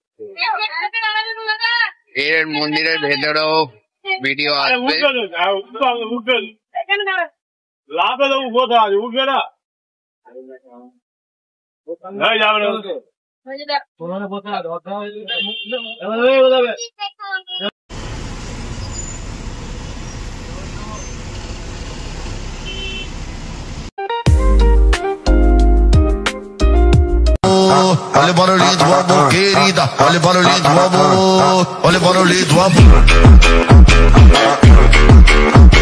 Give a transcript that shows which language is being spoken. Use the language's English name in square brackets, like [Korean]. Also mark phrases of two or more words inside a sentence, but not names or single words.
[Bangla] এর মন্দিরের ভেতরেও ভিডিও আসবে। লাভে তো উঠে আছে, উঠবে না যাবে না। [Portuguese] Olha o barulhinho do amor, querida. Olha o barulhinho do amor. Olha o barulhinho do amor.